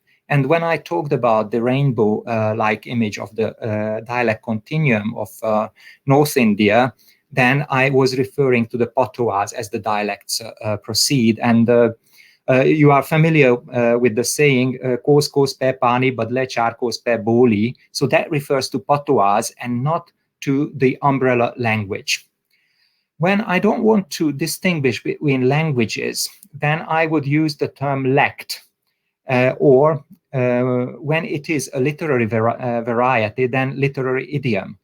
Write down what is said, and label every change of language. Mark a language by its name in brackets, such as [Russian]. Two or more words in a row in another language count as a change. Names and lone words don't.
[English] And when I talked about the rainbow-like image of the dialect continuum of North India, then I was referring to the patois as the dialects proceed. And you are familiar with the saying, [Hindi] "कोस कोस पे पानी बदले चार कोस पे बोली." [English] So that refers to patois and not to the umbrella language. When I don't want to distinguish between languages, then I would use the term lect, or when it is a literary variety, then literary idiom.